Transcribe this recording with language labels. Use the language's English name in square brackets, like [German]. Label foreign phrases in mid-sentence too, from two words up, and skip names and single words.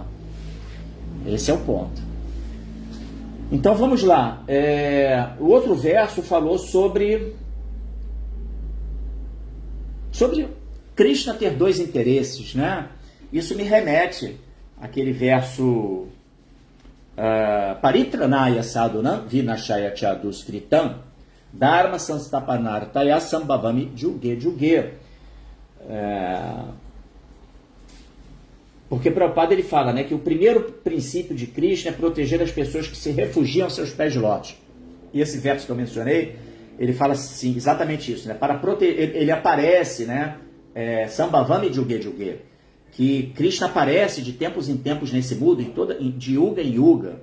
[Portuguese] Esse é o ponto. Então vamos lá. O outro verso falou sobre Krishna ter dois interesses, né? Isso me remete àquele verso [Sanskrit] परित्राणाय साधूनां विनाशाय चदुष्कृताम् धर्म संस्थापनार्थाय सम्भवामि युगे युगे. [Portuguese] Porque Prabhupada ele fala, né, que o primeiro princípio de Krishna é proteger as pessoas que se refugiam aos seus pés de lótus. E esse verso que eu mencionei, ele fala assim, exatamente isso, né? Para proteger, ele aparece, né? [Sanskrit] सम्भवामि युगे युगे, [Portuguese] que Krishna aparece de tempos em tempos nesse mundo, de yuga em yuga.